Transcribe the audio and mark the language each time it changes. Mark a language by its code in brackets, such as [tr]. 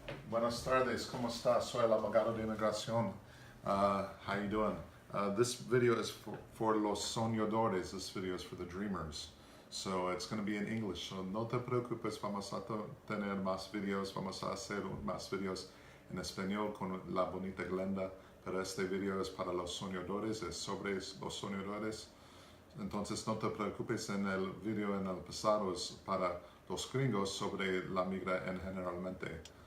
[es] Buenas tardes, ¿cómo está? Soy el abogado de inmigración. [en] How you doing? This video is for [es] los soñadores. [en] This video is for the dreamers. So it's going to be in English. [es] So no te preocupes, vamos a tener más videos. Vamos a hacer más videos en español con la bonita Glenda. Pero este video es para los soñadores, es sobre los soñadores. Entonces no te preocupes, en el video en el pasado es para los gringos sobre la migra en generalmente.